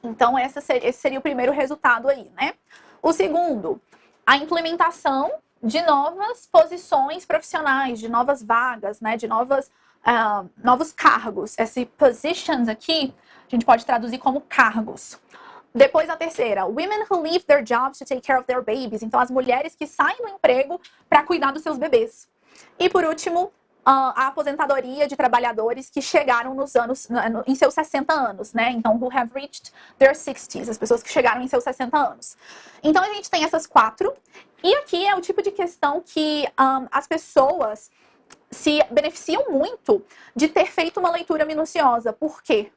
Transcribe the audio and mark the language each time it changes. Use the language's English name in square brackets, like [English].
[Portuguese] Então esse seria o primeiro resultado aí, né? O segundo, a implementação de novas posições profissionais, de novas vagas, né, de novos cargos. Esse positions aqui, a gente pode traduzir como cargos. Depois a terceira, [English] women who leave their jobs to take care of their babies. [Portuguese] Então, as mulheres que saem do emprego para cuidar dos seus bebês. E por último, a aposentadoria de trabalhadores que chegaram em seus 60 anos, né? Então, [English] who have reached their 60s, [Portuguese] as pessoas que chegaram em seus 60 anos. Então, a gente tem essas 4. E aqui é o tipo de questão que as pessoas se beneficiam muito de ter feito uma leitura minuciosa. Por quê?